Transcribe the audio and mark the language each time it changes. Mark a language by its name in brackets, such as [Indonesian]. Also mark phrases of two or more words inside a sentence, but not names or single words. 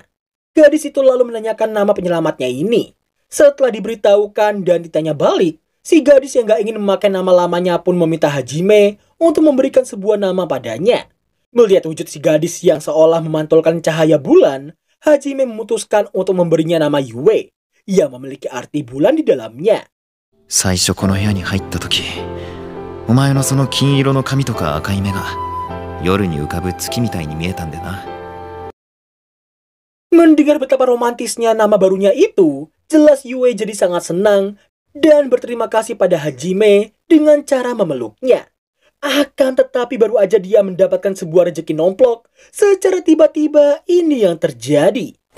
[Indonesian] Gadis itu lalu menanyakan nama penyelamatnya ini. Setelah diberitahukan dan ditanya balik, si gadis yang gak ingin memakai nama lamanya pun meminta Hajime untuk memberikan sebuah nama padanya. Melihat wujud si gadis yang seolah memantulkan cahaya bulan, Hajime memutuskan untuk memberinya nama Yue, yang memiliki arti bulan di dalamnya. [Japanese] 最初この部屋に入った時、お前のその金色の髪とか赤い目が夜に浮かぶ月みたいに見えたんでな。 [Indonesian] Mendengar betapa romantisnya nama barunya itu, jelas Yue jadi sangat senang dan berterima kasih pada Hajime dengan cara memeluknya. Akan tetapi baru aja dia mendapatkan sebuah rejeki nomplok, secara tiba-tiba ini yang terjadi.